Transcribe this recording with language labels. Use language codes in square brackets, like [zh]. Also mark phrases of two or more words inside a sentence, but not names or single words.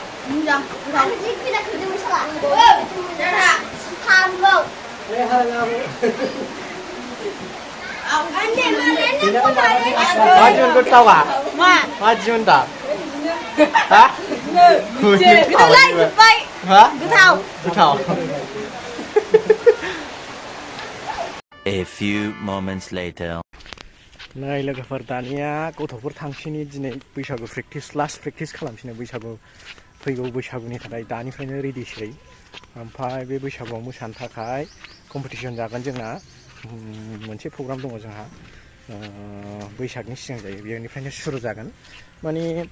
[brx] माबायदिमोन गोथावा माबायदिमोन दा हा गोथाव [en] A few moments later. [brx] नै लोगोफोर दानिया गथ'फोर थांफिनि दिनै बैसागु [en] last practice [brx] खालामफिनो बैसागु फैगौ बैसागुनि थाखाय दानिफ्रायनो रेडिसै ओमफ्राय बे बैसागुआव मोसानो थाखाय कम्पिटिसन जागोन जोंना मोनसे प्रग्राम दङ जोंहा बैसागनि सिगां जायो बेनिफ्रायनो सुरु जागोन माने